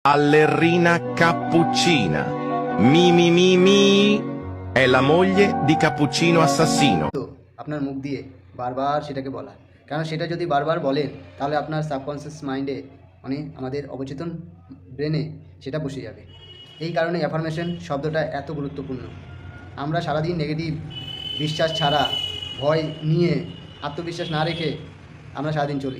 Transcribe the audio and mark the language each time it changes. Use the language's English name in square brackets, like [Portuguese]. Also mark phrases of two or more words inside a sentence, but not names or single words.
[Italian] Ballerina cappuccina. Mi mi mi mi. È la moglie di Cappuccino Assassino. [Bangla] তো আপনার মুখ দিয়ে বারবার সেটাকে বলা, কারণ সেটা যদি বারবার বলেন তাহলে আপনার [English] subconscious mind [Bangla] মানে আমাদের অবচেতন ব্রেনে সেটা বসে যাবে। এই কারণে অ্যাফার্মেশন শব্দটা এত গুরুত্বপূর্ণ। আমরা সারাদিন নেগেটিভ বিশ্বাস ছাড়া, ভয় নিয়ে, আত্মবিশ্বাস না রেখে আমরা সারাদিন চলি।